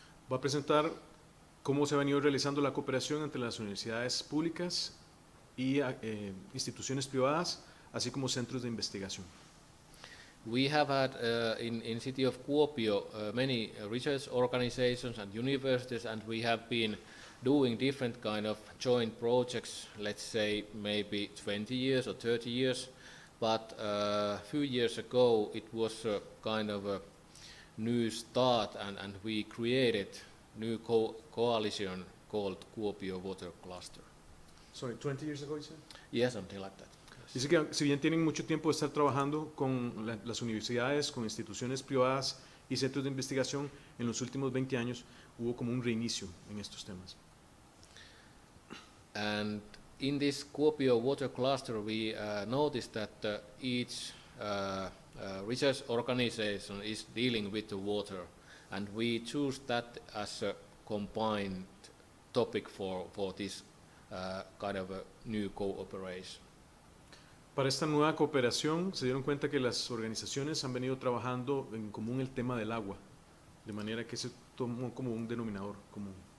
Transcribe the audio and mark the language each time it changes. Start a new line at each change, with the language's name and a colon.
Spanish: Va a presentar cómo se ha venido realizando la cooperación entre las universidades públicas y instituciones privadas, así como centros de investigación.
English: We have had in city of Kuopio many research organizations and universities, and we have been doing different kind of joint projects, let's say maybe 20 years or 30 years, but a few years ago it was a kind of a new start and we created new coalition called Kuopio Water Cluster. Sorry, 20 years ago, you said? Yeah, something like that.
Spanish: Dice que si bien tienen mucho tiempo de estar trabajando con las universidades, con instituciones privadas y centros de investigación, en los últimos 20 años hubo como un reinicio en estos temas.
English: And in this Kuopio water cluster, we noticed that each research organization is dealing with the water, and we choose that as a combined topic for this kind of a new cooperation.
Spanish: Para esta nueva cooperación se dieron cuenta que las organizaciones han venido trabajando en común el tema del agua, de manera que se tomó como un denominador común.